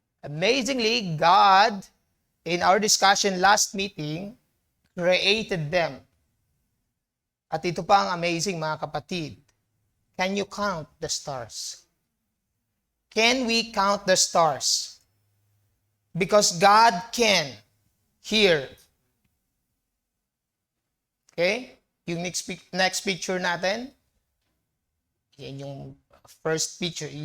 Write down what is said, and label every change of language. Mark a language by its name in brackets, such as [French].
[English] Amazingly, God, in our discussion last meeting, created them. [Filipino] At ito pa ang amazing, mga kapatid. [English] Can you count the stars? Can we count the stars? Because God can. here. [Filipino] Okay? Yung next picture natin, yan yung first picture.